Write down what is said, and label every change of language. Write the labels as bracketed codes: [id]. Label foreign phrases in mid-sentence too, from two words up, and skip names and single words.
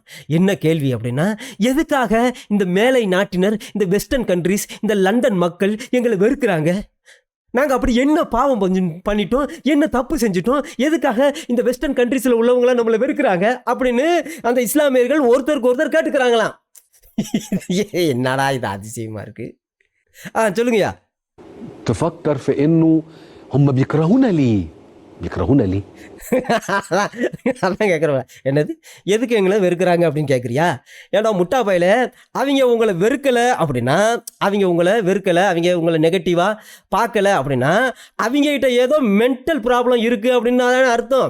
[ta] என்ன கேள்வி அப்படின்னா, எதுக்காக இந்த மேலை நாட்டினர், இந்த [en] western countries, [ta] இந்த லண்டன் மக்கள் எங்களை வெறுக்கிறாங்க? நாங்கள் அப்படி என்ன பாவம் பண்ணிட்டோம், என்ன தப்பு செஞ்சிட்டோம், எதுக்காக இந்த [en] western countries [ta] உள்ளவங்களாம் நம்மளை வெறுக்கிறாங்க அப்படின்னு அந்த இஸ்லாமியர்கள் ஒருத்தருக்கு ஒருத்தர் கேட்டுக்கிறாங்களாம். என்னடா இது அதிசயமா இருக்கு. சொல்லுங்கய்யா. [ar] تفكر في انه هم بيكرهونا ليه؟ بيكرهونا ليه؟ [ta] அதான் கேட்குறேன். என்னது எதுக்கு எங்களை வெறுக்கிறாங்க அப்படின்னு கேட்குறியா? ஏன்னா முட்டா பையில அவங்க உங்களை வெறுக்கலை அப்படின்னா, அவங்க உங்களை வெறுக்கலை, அவங்க உங்களை நெகட்டிவாக பார்க்கலை அப்படின்னா அவங்ககிட்ட ஏதோ [en] mental problem [ta] இருக்குது அப்படின்னு தானே அர்த்தம்.